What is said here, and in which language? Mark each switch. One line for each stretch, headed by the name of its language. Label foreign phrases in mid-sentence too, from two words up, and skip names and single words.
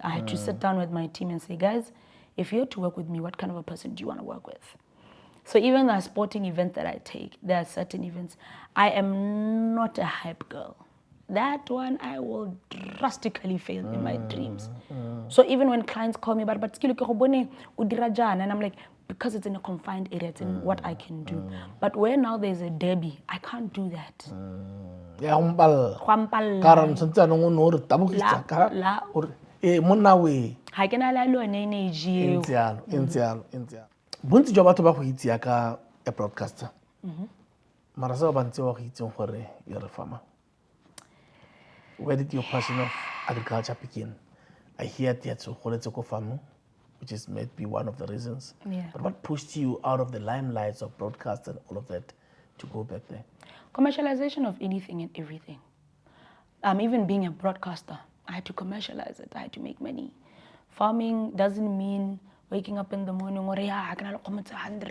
English: I had to sit down with my team and say, guys, if you're to work with me, what kind of a person do you want to work with? So even the sporting event that I take, there are certain events, I am not a hype girl. That one I will drastically fail in my dreams. So even when clients call me, but Skillo
Tswana: ke go bone o dira jana,
English: and I'm like, because it's in a confined area, it's in what I can do. But where now there's a derby, I can't do that.
Tswana: Bontsi jwa batho ba go itse ka
English: a broadcaster.
Tswana: Mara sa ba ntse wa go itseng gore
English: you're a farmer. Where did your passion of agriculture begin? I hear that you
Tswana: goletse ko
English: farming, which is maybe one of the reasons. Yeah. But what pushed you out of the limelights of broadcast and all of that to go back there? Commercialization of anything and everything. Even being a broadcaster, I had to commercialize it. I had to make money. Farming doesn't mean waking up in the morning or I can 100.